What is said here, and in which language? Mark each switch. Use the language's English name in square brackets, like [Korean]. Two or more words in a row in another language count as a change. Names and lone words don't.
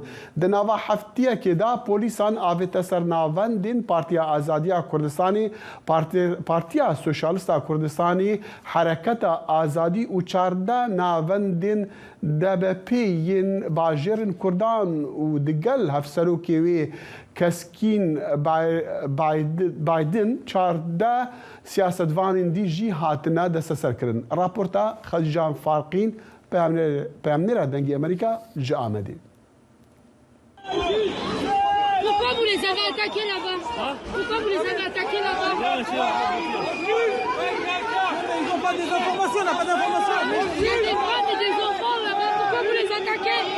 [Kurdish] Di nava heftiyekê de polîsan avête ser navendên Partiya Azadiya Kurdistanê, Partiya Sosyalîsta Kurdistanê, Hereketa Azadî û çarde navendên DBP'yên bajêrên Kurdan û digel hevserokê wê Keskîn Biden çarde siyasetvanên dî jî hatine desteserkirin. Raporta Xelîcan Farqîn peyamnêra dengê Amerîka ji Amedê. [French] Pourquoi vous les avez attaqués là-bas? Pourquoi vous les avez attaqués là-bas? Ils n'ont pas des informations, on n'a pas d'informations. Il y a des femmes et des enfants là-bas, pourquoi vous les attaquez?